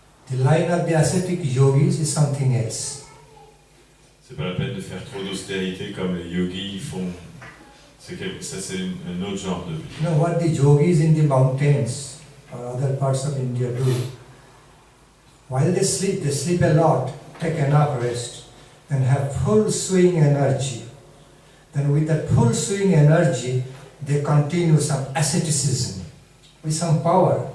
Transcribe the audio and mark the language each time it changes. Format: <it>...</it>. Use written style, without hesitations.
<en>The line of the ascetic yogis is something else.</en> <fr>C'est pas la peine de faire trop d'austérité comme les yogis font. Ça c'est un autre genre de vie.</fr> <en>You know what the yogis in the mountains or other parts of India do? While they sleep a lot, take enough rest, and have full swing energy. Then with that full swing energy, they continue some asceticism with some power.</en>